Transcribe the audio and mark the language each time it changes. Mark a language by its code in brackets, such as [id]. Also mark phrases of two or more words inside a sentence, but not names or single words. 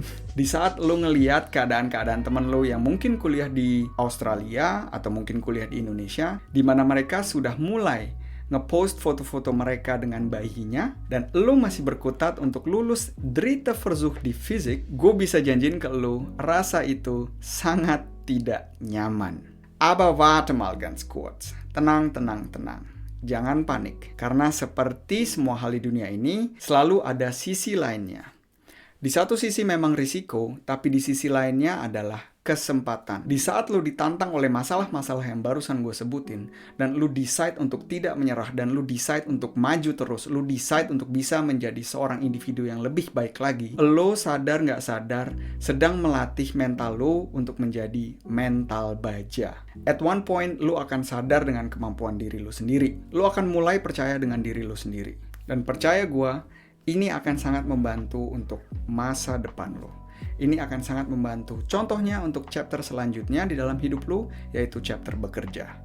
[id] Di saat lu ngeliat keadaan-keadaan temen lu yang mungkin kuliah di Australia atau mungkin kuliah di Indonesia, di mana mereka sudah mulai ngepost foto-foto mereka dengan bayinya, dan lo masih berkutat untuk lulus [de] Dritte Versuch [id] di fisik, gue bisa janjiin ke lo, rasa itu sangat tidak nyaman. [de] Aber warte mal ganz kurz. [id] Tenang. Jangan panik, karena seperti semua hal di dunia ini, selalu ada sisi lainnya. Di satu sisi memang risiko, tapi di sisi lainnya adalah kesempatan. Di saat lu ditantang oleh masalah-masalah yang barusan gue sebutin, dan lu decide untuk tidak menyerah, dan lu decide untuk maju terus, lu decide untuk bisa menjadi seorang individu yang lebih baik lagi, lo sadar nggak sadar sedang melatih mental lo untuk menjadi mental baja. [en] At one point, [id] lo akan sadar dengan kemampuan diri lo sendiri. Lo akan mulai percaya dengan diri lo sendiri. Dan percaya gue, ini akan sangat membantu untuk masa depan lo. Ini akan sangat membantu. Contohnya untuk chapter selanjutnya di dalam hidup lo, yaitu chapter bekerja.